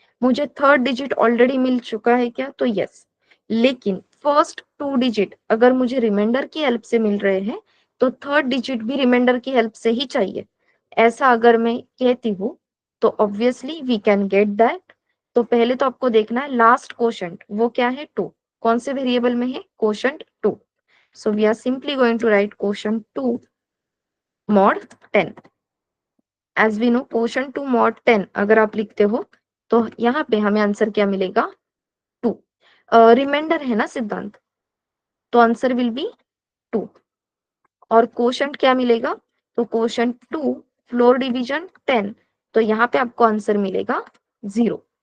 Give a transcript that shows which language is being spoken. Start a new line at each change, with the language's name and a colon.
Hindi: मुझे third digit already मिल चुका है क्या? तो यस. लेकिन फर्स्ट 2 डिजिट अगर मुझे रिमाइंडर की हेल्प से मिल रहे हैं तो थर्ड डिजिट भी रिमाइंडर की हेल्प से ही चाहिए. ऐसा अगर मैं कहती हूँ तो
English: Obviously we can get that.
Hindi: तो पहले तो आपको देखना है लास्ट क्वोशंट वो क्या है? 2. कौन से वेरिएबल में है? Quotient 2.
English: So we are simply going to write quotient 2 mod 10. As we know quotient 2 mod 10
Hindi: अगर आप लिखते हो तो यहाँ पे हमें आंसर क्या मिलेगा? 2. रिमाइंडर है ना सिद्धांत, तो
English: Answer will be 2.
Hindi: और क्वोशंट क्या मिलेगा? तो क्वोशंट 2 फ्लोर डिवीजन 10, तो यहाँ पे आपको आंसर मिलेगा 0.